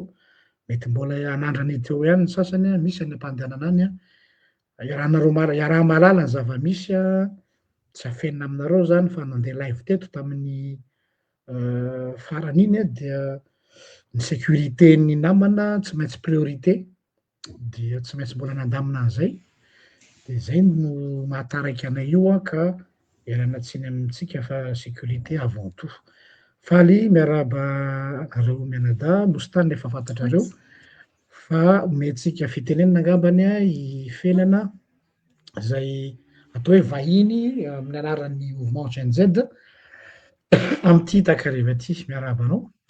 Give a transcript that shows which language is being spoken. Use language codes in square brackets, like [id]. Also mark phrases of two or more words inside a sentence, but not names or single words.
[mg] mety mbola hanandrana eo ihany ny sasany misy any am-pandehanana any iaraha-mahalala ny zava-misy tsy afenina aminareo zany fa nandeha live teto tamin'ny farany iny dia ny sécurité-ny namana tsy maintsy priorité dia tsy maintsy mbola nandamina an'izay, de zay no mahataraiky anay io ka iarana tsiny amintsika fa [fr] sécurité avant tout. [mg] Faly miarahaba reo Mianadahy nosy tany efa fantatrareo fa omentsika fitenenana angambany hifenana zay atao hoe vahiny amin'ny anaran'ny mouvement GNZ am'ty takariva ty, miarahaba anao.